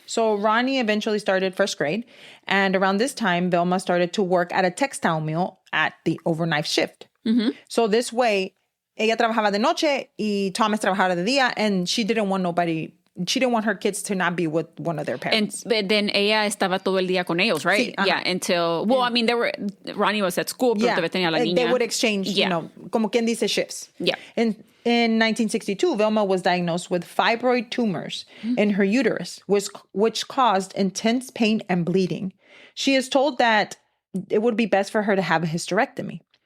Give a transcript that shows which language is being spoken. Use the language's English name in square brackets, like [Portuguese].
[English] So Ronnie eventually started first grade. And around this time, Velma started to work at a textile mill at the overnight shift. So this way, [Spanish] ella trabajaba de noche y Thomas trabajaba de día, [English] and she didn't want her kids to not be with one of their parents. But then [Spanish] ella estaba todo el día con ellos, [English] right? [Spanish] Sí, [English] yeah, until... Well, Ronnie was at school, [Spanish] pero tenía la niña. [English] They would exchange, [Spanish] como quien dice, [English] shifts. Yeah. In 1962, Velma was diagnosed with fibroid tumors in her uterus, which caused intense pain and bleeding. She is told that it would be best for her to have a hysterectomy.